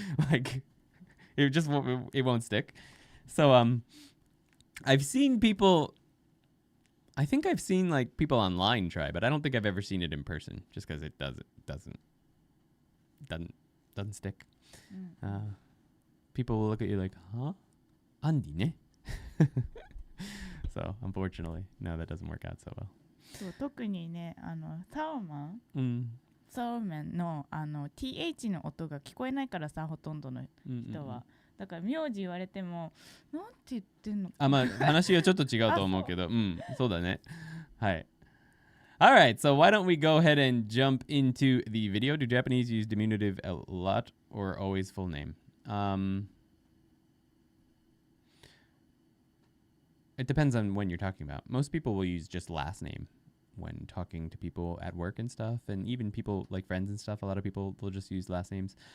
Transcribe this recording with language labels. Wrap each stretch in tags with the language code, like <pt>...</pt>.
<en>Like, it won't stick. So I've seen people, I think I've seen like people online try, but I don't think I've ever seen it in person just because it doesn't stick. People will look at you like, huh? Andy ne? So, unfortunately, no, that doesn't work out so well.</en> <ja>そう特にね、サオマン、そうめんのth の音が聞こえないからさ、ほとんどの人は。だから名字言われてもなんて言ってんのか。まあ話はちょっと違うと思うけど、そうだね。はい。</ja> <en>All right, so why don't we go ahead and jump into the video? Do Japanese use diminutive a lot or always full name? It depends on when you're talking about. Most people will use just last name when talking to people at work and stuff, and even people like friends and stuff. A lot of people will just use last names.</en>